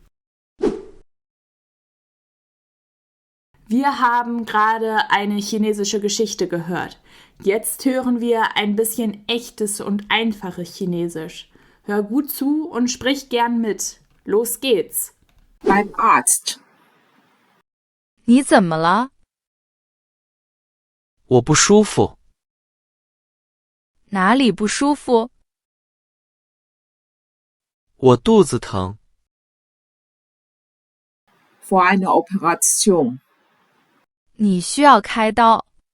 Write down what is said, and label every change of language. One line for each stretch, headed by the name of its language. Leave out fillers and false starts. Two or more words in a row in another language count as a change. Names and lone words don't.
German: Wir haben gerade eine chinesische Geschichte gehört. Jetzt hören wir ein bisschen echtes und einfaches Chinesisch. Hör gut zu und sprich gern mit. Los geht's! Beim Arzt.
Chinese: 你怎么了？我不舒服。哪里不舒服？我肚子疼。
German: Vor einer Operation.
Chinese: 你需要开刀。